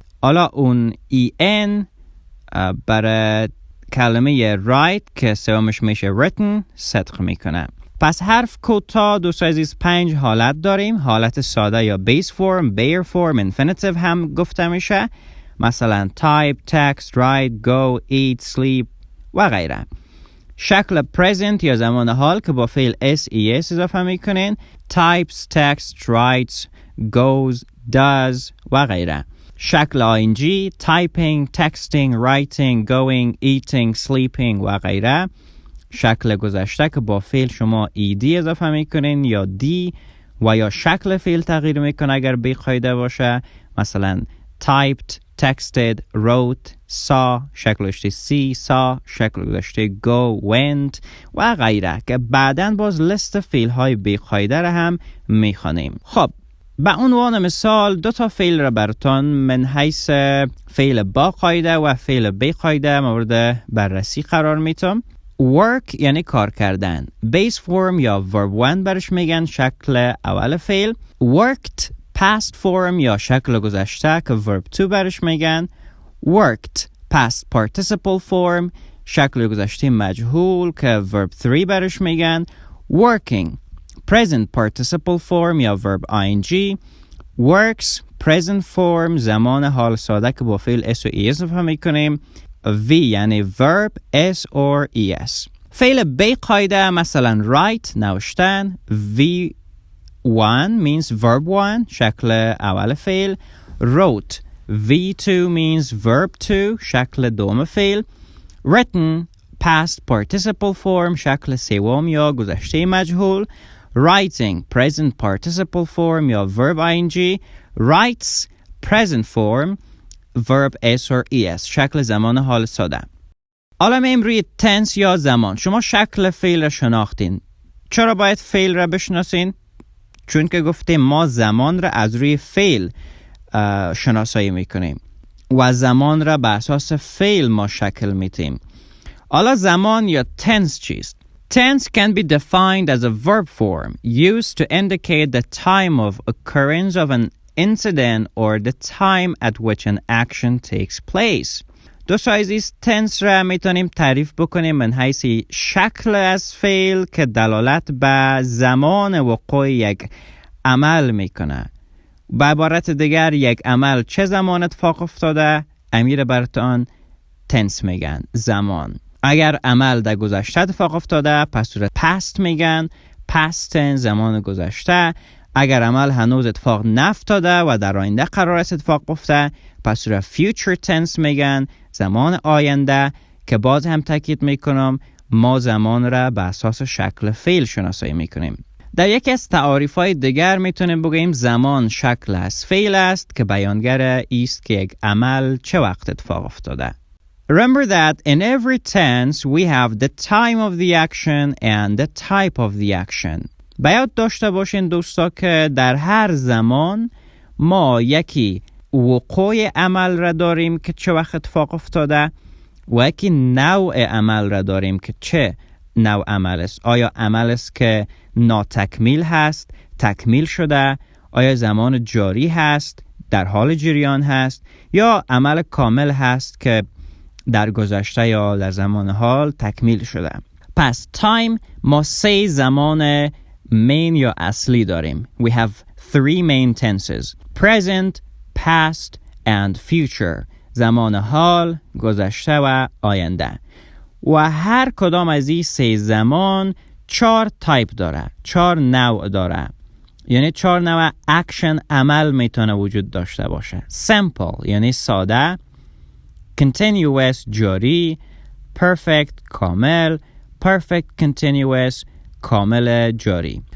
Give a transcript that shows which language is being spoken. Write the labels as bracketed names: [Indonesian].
[Persian] حالا اون en برای کلمه write که سومش میشه written صدق میکنه. پس حرف کوتاه دوستان عزیز 5 حالت داریم. حالت ساده یا base form، bare form، infinitive هم گفته میشه. مثلا type, text, write, go, eat, sleep و غیره. شکل present یا زمان حال که با فعل s اضافه میکنین types, text, writes, goes, does و غیره. شکل ing typing, texting, writing, going, eating, sleeping و غیره. شکل گذشته که با فعل شما ed اضافه میکنین یا دی و یا شکل فعل تغییر میکنه اگر بی‌قاعده باشه، مثلا typed, texted, wrote, saw، شکل گذشته see, saw، شکل گذشته go, went و غیره که بعداً باز لیست فعل های بی‌قاعده را هم میخوانیم. خب به عنوان مثال 2 تا فعل را براتون من حیث فعل با قاعده و فعل بی قاعده مورد بررسی قرار میتم. work یعنی کار کردن، base form یا verb 1 برش میگن شکل اول فعل. worked past form یا شکل گذشته که verb 2 برش میگن. worked past participle form شکل گذشته مجهول که verb 3 برش میگن. working present participle form یا verb ing. works present form زمان حال ساده که با فعل s و es اضافه میکنیم. v یعنی verb s or es. فعل بی قاعده مثلا write نوشتن، v1 means verb 1 شکل اول فعل. wrote v2 means verb 2 شکل دوم فعل. written past participle form شکل سوم یا گذشته مجهول. writing present participle form یا verb ing. writes present form verb s or es شکل زمان حال ساده. حالا میم روی tense یا زمان. شما شکل فعل را شناختین. چرا باید فعل را بشناسین؟ چون که گفتیم ما زمان را از روی فعل شناسایی میکنیم و زمان را بر اساس فعل ما شکل میدیم. حالا زمان یا tense چیست؟ [English] Tense can be defined as a verb form used to indicate the time of occurrence of an incident or the time at which an action takes place. [Persian] دو سایزی tense را میتونیم تعریف بکنیم من حیث شکل از فعل که دلالت به زمان وقوع یک عمل میکنه. به عبارت دیگر یک عمل چه زمان اتفاق افتاده امیر براتون tense میگن زمان. اگر عمل در گذشته اتفاق افتاده پس صورت past میگن past tense زمان گذشته. اگر عمل هنوز اتفاق نفتاده و در آینده قرار است اتفاق بیفته پس صورت future tense میگن زمان آینده که باز هم تاکید میکنم ما زمان را به اساس شکل فعل شناسایی میکنیم. در یکی از تعاریف‌های دیگر میتونیم بگیم زمان شکل از فعل است که بیانگر است که یک عمل چه وقت اتفاق افتاده. [English] Remember that in every tense we have the time of the action and the type of the action. [Persian] باید داشته باشین دوستا که در هر زمان ما یکی وقوع عمل را داریم که چه وقت اتفاق افتاده و یکی نوع عمل را داریم که چه نوع عمل است. آیا عمل است که ناتکمیل هست، تکمیل شده، آیا زمان جاری هست، در حال جریان هست، یا عمل کامل هست که در گذشته یا در زمان حال تکمیل شده. پس time ما 3 زمان main یا اصلی داریم. [English] We have 3 main tenses: present, past and future. [Persian] زمان حال، گذشته و آینده. و هر کدام از این 3 زمان 4 تایپ داره، 4 نوع داره. یعنی 4 نوع اکشن عمل میتونه وجود داشته باشه. simple یعنی ساده، continuous جاری، perfect کامل، perfect continuous کامل جاری.